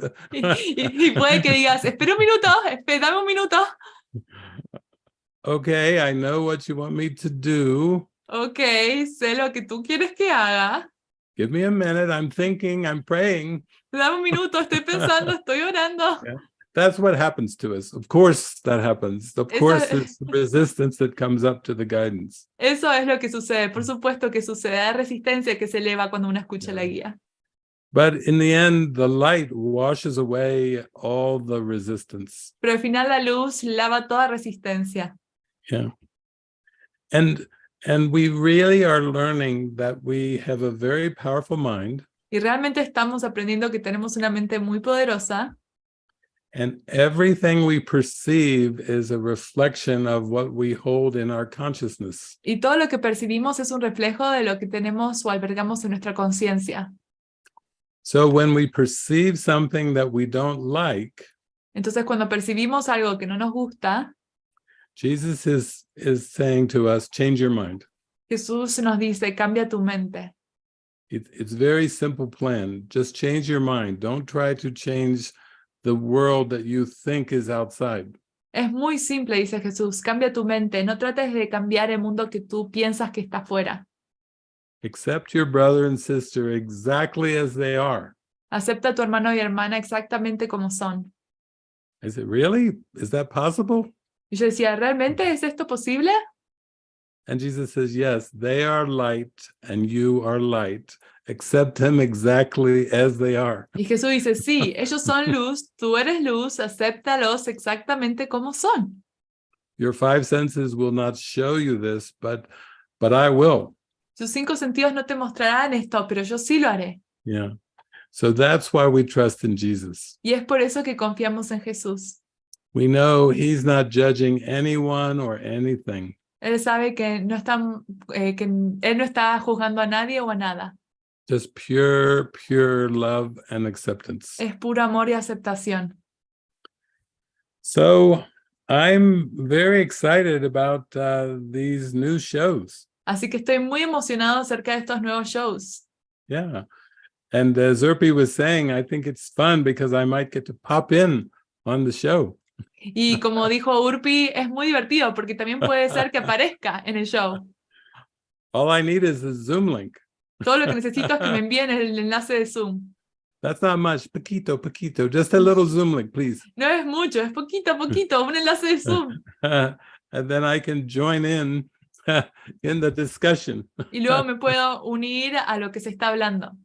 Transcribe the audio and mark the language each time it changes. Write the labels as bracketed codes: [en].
[es] Y puede que digas, espera un minuto, dame un minuto. [en] Okay, I know what you want me to do. [es] Ok, sé lo que tú quieres que haga. [en] Give me a minute, I'm thinking, I'm praying. [es] Dame un minuto, estoy pensando, estoy orando. [en] Yeah. That's what happens to us. Of course that happens. Of course it's the resistance that comes up to the guidance. [es] Eso es lo que sucede. Por supuesto que sucede. Hay resistencia que se eleva cuando uno escucha la guía. [en] But in the end, the light washes away all the resistance. [es] Pero al final la luz lava toda resistencia. [en] Yeah. And we really are learning that we have a very powerful mind. [es] Y realmente estamos aprendiendo que tenemos una mente muy poderosa. [en] And everything we perceive is a reflection of what we hold in our consciousness. [es] Y todo lo que percibimos es un reflejo de lo que tenemos o albergamos en nuestra conciencia. [en] So when we perceive something that we don't like, [es] Entonces cuando percibimos algo que no nos gusta, [en] Jesus is saying to us, change your mind. [es] Jesús nos dice, cambia tu mente. [en] It's a very simple plan. Just change your mind. Don't try to change the world that you think is outside. [es] Es muy simple, dice Jesús, cambia tu mente. No trates de cambiar el mundo que tú piensas que está fuera. [en] Accept your brother and sister exactly as they are. [es] Acepta a tu hermano y hermana exactamente como son. [en] I said, really? Is that possible? [es] Y yo decía, ¿realmente es esto posible? [en] And Jesus says, yes, they are light and you are light. Accept them exactly as they are. [es] Y Jesús dice, sí, ellos son luz, tú eres luz, acéptalos exactamente como son. [en] Your five senses will not show you this, but I will. [es] Tus cinco sentidos no te mostrarán esto, pero yo sí lo haré. [en] Yeah. So that's why we trust in Jesus. [es] Y es por eso que confiamos en Jesús. [en] We know he's not judging anyone or anything. [es] Él sabe que que Él no está juzgando a nadie o a nada. [en] Just pure love and acceptance. [es] Es puro amor y aceptación. [en] So I'm very excited about these new shows. [es] Así que estoy muy emocionado acerca de estos nuevos shows. [en] Yeah. And as 𝘍𝘬𝘭𝘀 was saying, I think it's fun because I might get to pop in on the show. [es] Y como dijo Urpi, es muy divertido porque también puede ser que aparezca en el show. [en] All I need is a Zoom link. [es] Todo lo que necesito es que me envíen el enlace de Zoom. [en] That's not much. Poquito, just a little Zoom link, please. [es] No es mucho, es poquito a poquito, un enlace de Zoom. [en] And then I can join in the discussion. [es] Y luego me puedo unir a lo que se está hablando.